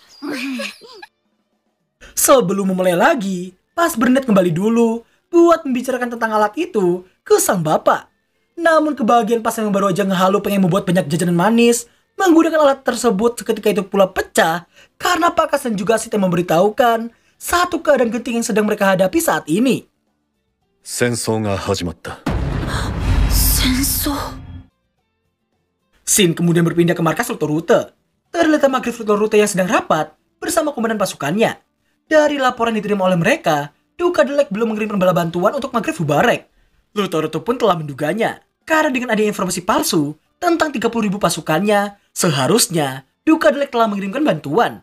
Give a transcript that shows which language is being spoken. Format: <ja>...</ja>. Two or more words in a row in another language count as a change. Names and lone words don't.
<id>Sebelum memulai lagi, Pas berniat kembali dulu buat membicarakan tentang alat itu ke sang bapak. Namun kebahagiaan Pas yang baru aja ngehalu pengen membuat banyak jajanan manis menggunakan alat tersebut seketika itu pula pecah karena Pak Kas dan juga Sid yang memberitahukan satu keadaan genting yang sedang mereka hadapi saat ini.</id> <ja>戦争が始まった。戦争。</ja> <id>Shin kemudian berpindah ke markas Lutorute. Terlihat Maghrib Lutorute yang sedang rapat bersama komandan pasukannya. Dari laporan diterima oleh mereka, Duka Delek belum mengirimkan bala bantuan untuk Maghrib Hubarek. Lutorute pun telah menduganya, karena dengan adanya informasi palsu tentang 30.000 pasukannya, seharusnya Duka Delek telah mengirimkan bantuan.</id>